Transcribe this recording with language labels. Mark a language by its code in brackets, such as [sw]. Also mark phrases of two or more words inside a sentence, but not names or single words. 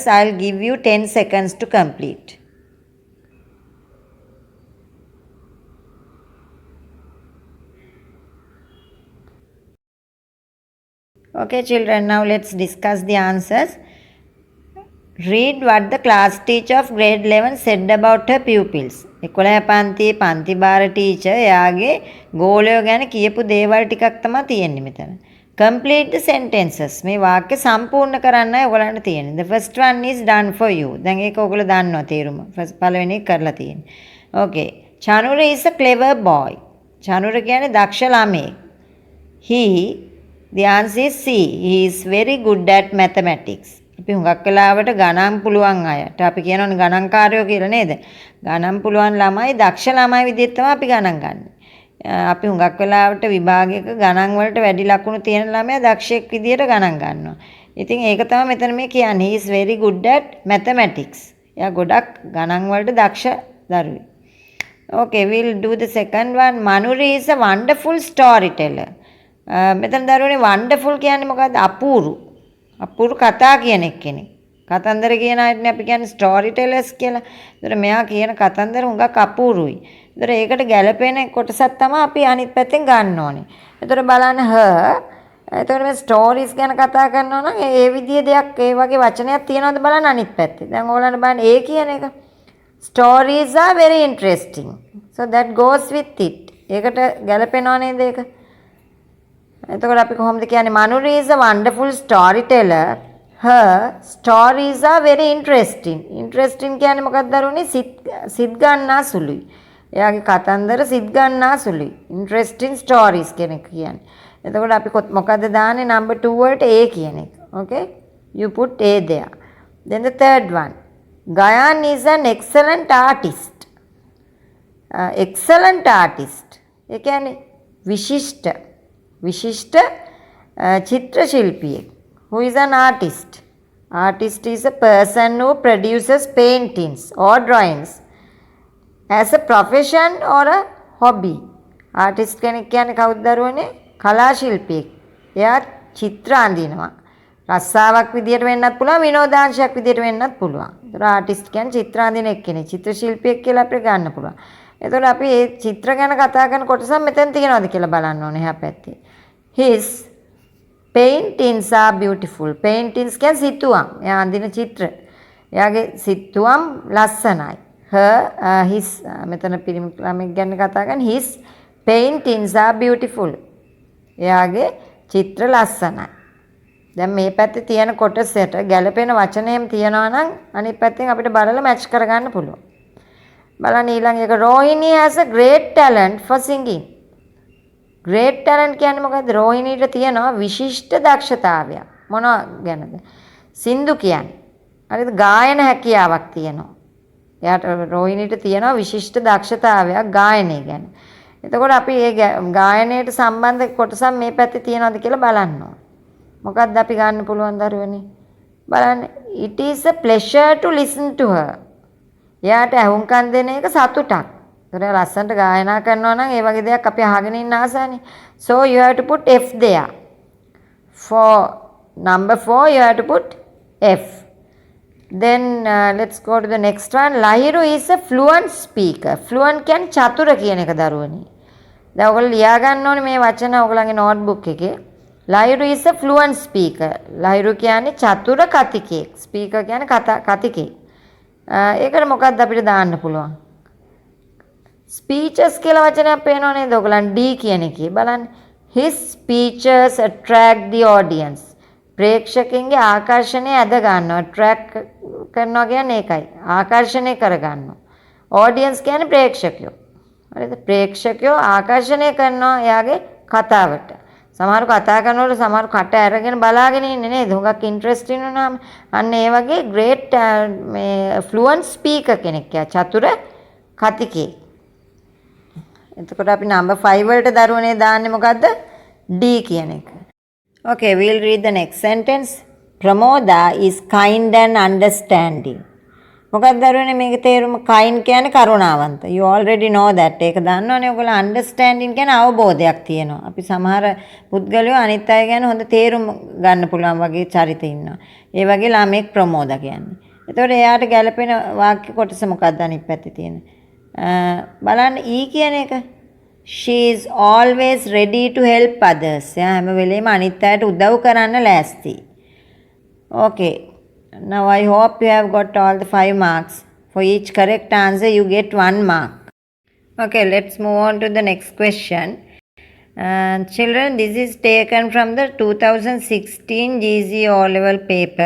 [en] I'll give you 10 seconds to complete. Okay, children, now let's discuss the answers. Read what the class teacher of grade 11 said about her pupils. [si] 11 පන්තියේ පන්ති භාර ටීචර් එයාගේ ගෝලයෝ ගැන කියපු දේවල් ටිකක් තමයි තියෙන්නේ මෙතන. [en] Complete the sentences. [si] මේ වාක්‍ය සම්පූර්ණ කරන්නයි ඔයගලන්ට තියෙන්නේ. [en] The first one is done for you. [si] දැන් ඒක ඔයගොල්ලෝ දන්නවා තේරුම. පළවෙනි එක කරලා තියෙන්නේ. [en] Okay. Chanura is a clever boy. Chanura [si] කියන්නේ දක්ෂ ළමයෙක්. [en] He, the answer is C. He is very good at mathematics. [si] අපි හුඟක් වෙලාවට ගණන් පුළුවන් අයට අපි කියනවනේ ගණන්කාරයෝ කියලා නේද? ගණන් පුළුවන් ළමයි දක්ෂ ළමයි විදිහට තමයි අපි ගණන් ගන්න. අපි හුඟක් වෙලාවට විභාගයක ගණන් වලට වැඩි ලකුණු තියෙන ළමයා දක්ෂයෙක් විදිහට ගණන් ගන්නවා. ඉතින් ඒක තමයි මෙතන මේ කියන්නේ. [en] He is very good at mathematics. [si] එයා ගොඩක් ගණන් වලට දක්ෂ දරුවෙක්. [en] Okay, we'll do the second one. Manuri is a wonderful storyteller. [si] මෙතන දරුවනේ wonderful කියන්නේ මොකද්ද? අපූරු. අපූරු කතා කියන කෙනෙක්. කතන්දර කියන අයටනේ අපි කියන්නේ [en] story tellers [si] කියලා. ඒතර මෙයා කියන කතන්දර හුඟක් අපූරුයි. ඒතර ඒකට ගැළපෙන කොටසක් තමයි අපි අනිත් පැත්තෙන් ගන්න ඕනේ. ඒතර බලන්න ඒතර මේ ස්ටෝරිස් ගැන කතා කරනවා නම් ඒ විදිහේ දෙයක් ඒ වගේ වචනයක් තියෙනවද බලන්න අනිත් පැත්තේ. දැන් ඕගොල්ලන්ට බලන්න ඒ කියන එක. [en] Stories are very interesting. So that goes with it. [si] ඒකට ගැළපෙනව නේද ඒක? එතකොට අපි කොහොමද කියන්නේ [en] Manuri is a wonderful storyteller. Her stories are very interesting. [si] Interesting කියන්නේ මොකක්ද දරුවනේ? සිත් ගන්නා සුළුයි. එයාගේ කතන්දර සිත් ගන්නා සුළුයි. [en] Interesting stories [si] කියන එක කියන්නේ. එතකොට අපි මොකද්ද දාන්නේ number 2 වලට A කියන එක. [en] Okay? You put A there. Then the third one. Gayan is an excellent artist. Excellent artist. [si] ඒ කියන්නේ විශිෂ්ට චිත්‍ර ශිල්පියෙක්. [en] Who is an artist? Artist is a person who produces paintings or drawings as a profession or a hobby. [si] Artist කෙනෙක් කියන්නේ කවුද දරුවනේ? කලා ශිල්පියෙක්. එයා චිත්‍ර අඳිනවා. රස්සාවක් විදියට වෙන්නත් පුළුවන්, විනෝදාංශයක් විදියට වෙන්නත් පුළුවන්. ඒතර ආටිස්ට් කියන්නේ චිත්‍ර අඳින එක්කෙනෙක්. චිත්‍ර ශිල්පියෙක් කියලා අපිට ගන්න පුළුවන්. එතකොට අපි මේ චිත්‍ර ගැන කතා කරන කොටස මෙතෙන් තියෙනවද කියලා බලන්න ඕනේ එහා පැත්තේ. [en] His paintings are beautiful. [si] Paintings කියන්නේ සිතුවම්. එයා අඳින චිත්‍ර. එයාගේ සිතුවම් ලස්සනයි. His මෙතන පිරිමි ළමෙක් ගැන කතා කරන [en] his paintings are beautiful. [si] එයාගේ චිත්‍ර ලස්සනයි. දැන් මේ පැත්තේ තියෙන කොටසට ගැළපෙන වචනයම තියනවා නම් අනිත් පැත්තෙන් අපිට බලලා මැච් කරගන්න පුළුවන්. බලන්න ඊළඟ එක [en] Rohini has a great talent for singing. Great talent [si] කියන්නේ මොකද්ද? රෝහිණීට තියෙනවා විශිෂ්ට දක්ෂතාවයක්. මොනවා ගැනද? සින්දු කියන්නේ. හරිද? ගායන හැකියාවක් තියෙනවා. එයාට රෝහිණීට තියෙනවා විශිෂ්ට දක්ෂතාවයක් ගායනය ගැන. එතකොට අපි මේ ගායනයට සම්බන්ධ කොටසක් මේ පැත්තේ තියෙනවද කියලා බලන්න ඕනේ. මොකක්ද අපි ගන්න පුළුවන් දරුවනේ? බලන්න. [en] It is a pleasure to listen to her. [si] එයාට ඇහුම්කන් දෙන එක සතුටක්. ඒතර ලස්සනට ගායනා කරනවා නම් ඒ වගේ දෙයක් අපි අහගෙන ඉන්න ආසානේ. [en] So you have to put F there. For number 4 you have to put F. Then let's go to the next one. Lahiru is a fluent speaker. [si] Fluent කියන්නේ චතුර කියන එක දරුවනේ. දැන් ඔයගොල්ලෝ ලියා ගන්න ඕනේ මේ වචන ඔයගොල්ලන්ගේ notebook එකේ. [en] Lahiru is a fluent speaker. [si] Lahiru කියන්නේ චතුර කතිකයෙක්. Speaker කියන්නේ කතිකයෙක්. ඒකට මොකක්ද අපිට දාන්න පුළුවන්? Speeches කියලා වචනයක් පේනව නේද ඔයගලන් D කියන එකේ බලන්න. [en] His speeches attract the audience. [si] ප්‍රේක්ෂකයන්ගේ ආකර්ෂණය ඇද ගන්නවා. attract කරනවා කියන්නේ ඒකයි. ආකර්ෂණය කර ගන්නවා. audience කියන්නේ ප්‍රේක්ෂකයෝ. හරිද? ප්‍රේක්ෂකයෝ ආකර්ෂණය කරනවා එයාගේ කතාවට. සමහර කතා කරනකොට සමහර කට අරගෙන බලාගෙන ඉන්නේ නේද? හුඟක් ඉන්ටරෙස්ටිං වුණාම අන්න ඒ වගේ ග්‍රේට් මේ [en] fluent speaker [si] කෙනෙක් චතුර කතිකේ. එතකොට අපි නම්බර් 5 වලට දරුවනේ දාන්නේ මොකද්ද? D කියන එක. [en] Okay, we'll read the next sentence. Pramoda is kind and understanding. [si] මොකක්ද දරුවනේ මේකේ තේරුම? kind කියන්නේ කරුණාවන්ත. [en] You already know that. [si] ඒක දන්නවනේ ඔයගොල්ලෝ. understanding කියන්නේ අවබෝධයක් තියෙනවා. අපි සමහර පුද්ගලයෝ අනිත් අය ගැන හොඳ තේරුම් ගන්න පුළුවන් වගේ චරිත ඉන්නවා. ඒ වගේ ළමෙක් ප්‍රමෝදා කියන්නේ. එතකොට එයාට ගැළපෙන වාක්‍ය කොටස මොකක්ද අනිත් පැත්තේ තියෙන? බලන්න E කියන එක. [en] She is always ready to help others. [si] එයා හැම වෙලේම අනිත් අයට උදව් කරන්න ලෑස්ති. [en] Okay. Now I hope you have got all the 5 marks. For each correct answer you get 1 mark. Okay, let's move on to the next question. Children, this is taken from the 2016 GC O-level paper.